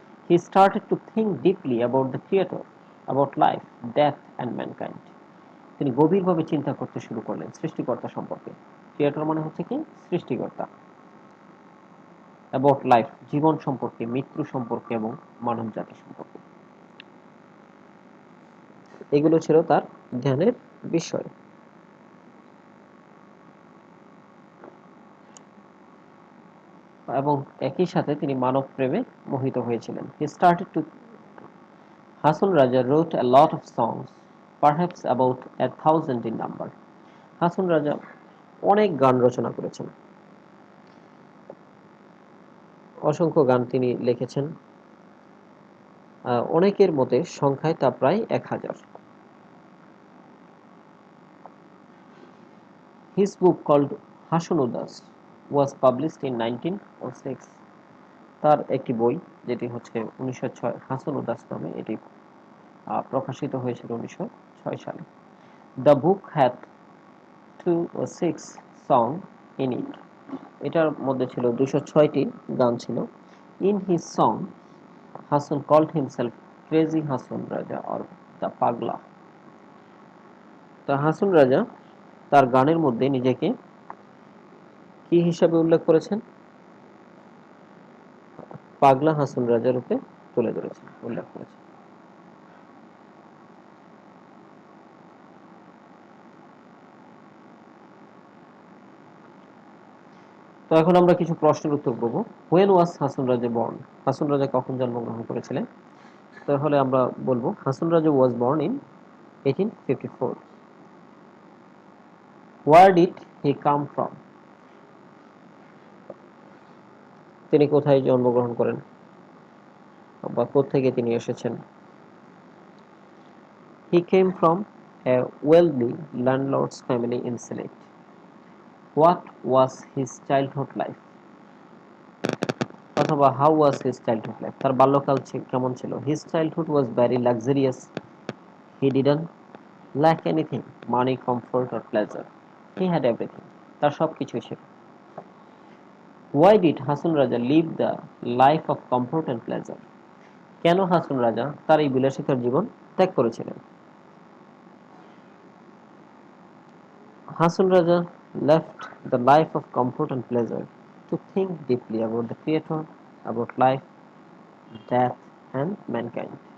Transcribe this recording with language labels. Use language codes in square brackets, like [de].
[en] He started to think deeply about the Creator, about life, death and mankind. [bn] তিনি গভীরভাবে চিন্তা করতে শুরু করলেন সৃষ্টিকর্তা সম্পর্কে। ক্রিয়েটর মানে হচ্ছে কি? সৃষ্টিকর্তা। অ্যাবাউট লাইফ, জীবন সম্পর্কে, মৃত্যু সম্পর্কে এবং মানব জাতি সম্পর্কে। এগুলো ছিল তার ধ্যানের বিষয়। এবং একই সাথে তিনি মানব প্রেমে মোহিত হয়েছিলেন। [en] He started to Hasan Raja wrote a lot of songs, perhaps about 1,000 in number. [bn] Hason Raja অনেক গান রচনা করেছেন, অসংখ্য গান তিনি লিখেছেন। অনেকের মতে সংখ্যায় তা প্রায় 1,000। [en] His book called Hason Udas was published in 1906. [bn] তার একটি বই যেটি হচ্ছে 1906 হাসন উদাস নামে এটি প্রকাশিত হয়েছিল 1906 সালে। [en] The book had 206 song in it. [bn] এটার মধ্যে ছিল 206টি গান ছিল। [en] In his song, Hasan called himself Crazy Hasan Raja or the Pagla. [bn] তা হাসন রাজা তার গানের মধ্যে নিজেকে কি হিসাবে উল্লেখ করেছেন? পাগলা হাসন রাজা রূপে তুলে ধরেছেন, উল্লেখ করেছেন। তো এখন আমরা কিছু প্রশ্নের উত্তর করব। [en] When was Hason Raja born? [bn] Hason Raja কখন জন্মগ্রহণ করেছিলেন? তাহলে আমরা বলবো Hason Raja [en] was born in 1854. Where did he come from? [bn] তিনি কোথায় জন্মগ্রহণ করেন বা কোত্থেকে তিনি এসেছেন? [en] He came from a wealthy landlord's family in Sylhet. What was his childhood life? [bn] অথবা [en] how was his childhood life? [bn] তার বাল্যকাল কেমন ছিল? [en] His childhood was very luxurious. He didn't lack anything, money, comfort or pleasure. He had everything. [bn] তার সবকিছুই ছিল। [en] Why did Hasan Raja live the life of comfort and pleasure? [bn] কেন হাসন রাজা তার এই বিলাসিতার জীবন ত্যাগ করেছিলেন? [en] Hasan Raja left the life of comfort and pleasure to think deeply about the Creator, about life, death, and mankind.